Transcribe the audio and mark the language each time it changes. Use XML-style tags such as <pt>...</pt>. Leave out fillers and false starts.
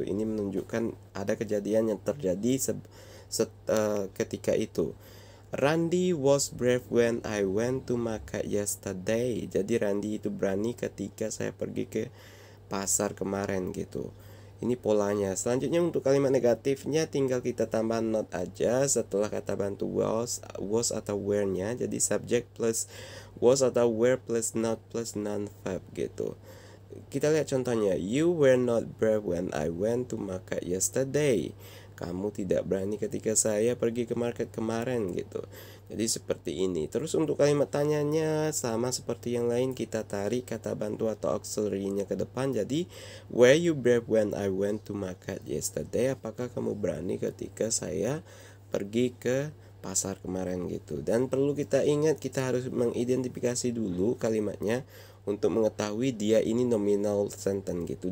<id>Ini menunjukkan ada kejadian yang terjadi ketika itu.</id> <en>Randy was brave when I went to market yesterday.</en> <id>Jadi Randy itu berani ketika saya pergi ke pasar kemarin gitu. Ini polanya. Selanjutnya untuk kalimat negatifnya tinggal kita tambah not aja setelah kata bantu was atau were-nya. Jadi subject plus was atau were plus not plus noun verb gitu. Kita lihat contohnya.</id> <en>You were not brave when I went to market yesterday.</en> <id>Kamu tidak berani ketika saya pergi ke market kemarin gitu. Jadi seperti ini. Terus untuk kalimat tanyanya sama seperti yang lain, kita tarik kata bantu atau auxiliary-nya ke depan.</id> <en>Jadi were you brave when I went to market yesterday?</en> <id>Apakah kamu berani ketika saya pergi ke pasar kemarin gitu. Dan perlu kita ingat, kita harus mengidentifikasi dulu kalimatnya untuk mengetahui dia ini nominal sentence gitu.</id>